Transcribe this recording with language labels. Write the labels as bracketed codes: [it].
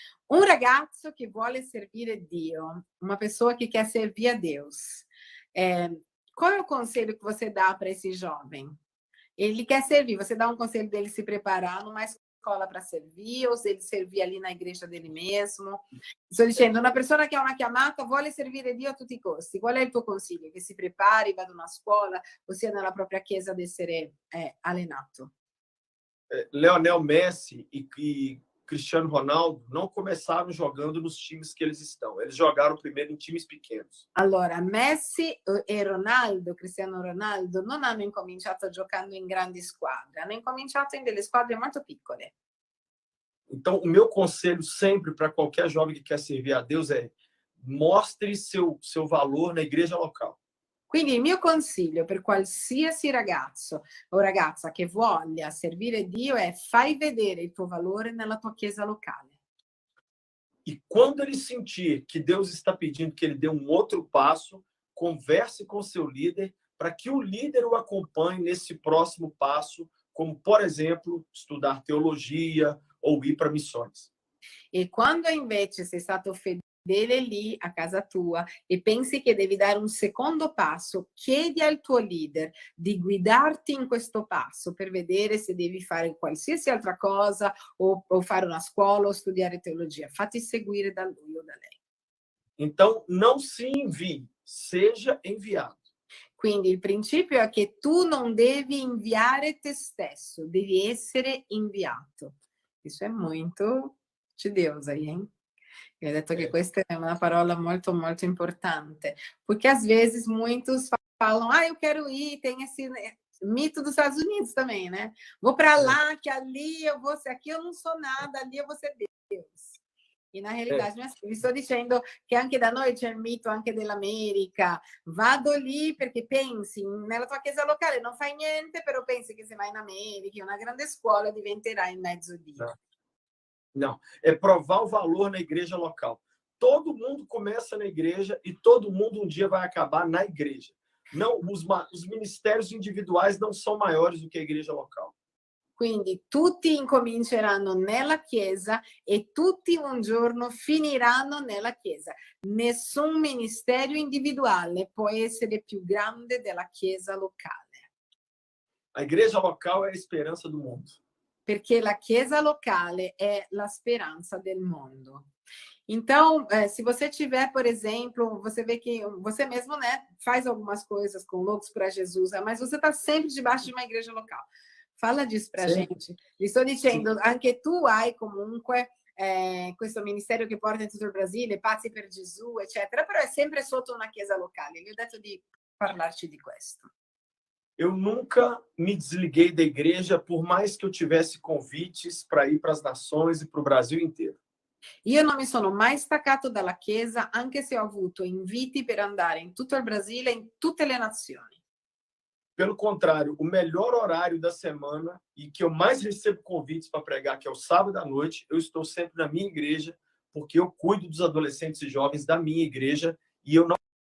[it] Un ragazzo che vuole servire Dio, [pt] uma pessoa que quer servir a Deus, qual é o conselho que você dá para esse jovem? Ele quer servir, você dá um conselho dele se preparar numa escola para servir, ou se ele servir ali na igreja dele mesmo? [it] Sto dicendo, una persona che ha una chiamata vuole servire Dio a tutti i costi. Qual è il tuo consiglio? Che si prepari, vada a una scuola, o sia nella propria chiesa ad essere allenato? [pt] Lionel Messi e Cristiano Ronaldo não começaram jogando nos times que eles estão. Eles jogaram primeiro em times pequenos. [it] Allora, Messi e Ronaldo, Cristiano Ronaldo, non hanno incominciato giocando in grandi squadre, hanno incominciato in delle squadre molto piccole. [pt] Então, o meu conselho sempre para qualquer jovem que quer servir a Deus é: mostre seu valor na igreja local. [it] Quindi il mio consiglio per qualsiasi ragazzo o ragazza che voglia servire Dio è: fai vedere il tuo valore nella tua chiesa locale. [pt] E quando ele sentir que Deus está pedindo que ele dê um outro passo, converse com seu líder para que o líder o acompanhe nesse próximo passo, como, por exemplo, estudar teologia ou ir para missões. [it] E quando invece sei stato fedele lì a casa tua e pensi che devi dare un secondo passo, chiedi al tuo leader di guidarti in questo passo per vedere se devi fare qualsiasi altra cosa o fare una scuola o studiare teologia. Fatti seguire da lui o da lei. [pt] Então, não se envie, seja enviado. [it] Quindi il principio è che tu non devi inviare te stesso, devi essere inviato. [pt] Isso [it] è molto [pt] de Deus aí, hein? Eu [it] ho detto che questa è una parola molto, molto importante, [pt] porque às vezes muitos falam: eu quero ir, tem esse mito dos Estados Unidos também, né? Vou para lá, que ali eu vou ser, aqui eu não sou nada, ali eu vou ser Deus. E na realidade non è assim. [it] Vi sto dicendo che anche da noi c'è il mito anche dell'America. Vado lì perché pensi, nella tua chiesa locale non fai niente, però pensi che se vai in America, in una grande scuola, diventerai il mezzo Dio. [pt] Não, é provar o valor na igreja local. Todo mundo começa na igreja e todo mundo um dia vai acabar na igreja. Não, os ministérios individuais não são maiores do que a igreja local. [it] Quindi tutti incominceranno nella chiesa e tutti un giorno finiranno nella chiesa. Nessun ministero individuale può essere più grande della chiesa locale. [pt] A igreja local é a esperança do mundo. [it] Perché la chiesa locale è la speranza del mondo. [pt] Então, se você tiver, por exemplo, você vê que você mesmo, né, faz algumas coisas com Loucos para Jesus, mas você está sempre debaixo de uma igreja local. Fala disso para a gente. [it] Gli sto dicendo, anche tu hai comunque questo ministero che porta in tutto il Brasile, Pazzi per Gesù, eccetera, però è sempre sotto una chiesa locale. Gli ho detto di parlarci di questo. [pt] Eu nunca me desliguei da igreja, por mais que eu tivesse convites para ir para as nações e para o Brasil inteiro. [it] Io non mi sono mai staccato dalla chiesa, anche se ho avuto inviti per andare in tutto il Brasile, in tutte le nazioni. [pt] Pelo contrário, o melhor horário da semana e que eu mais recebo convites para pregar, que é o sábado à noite, eu estou sempre na minha igreja, porque eu cuido dos adolescentes e jovens da minha igreja e eu não...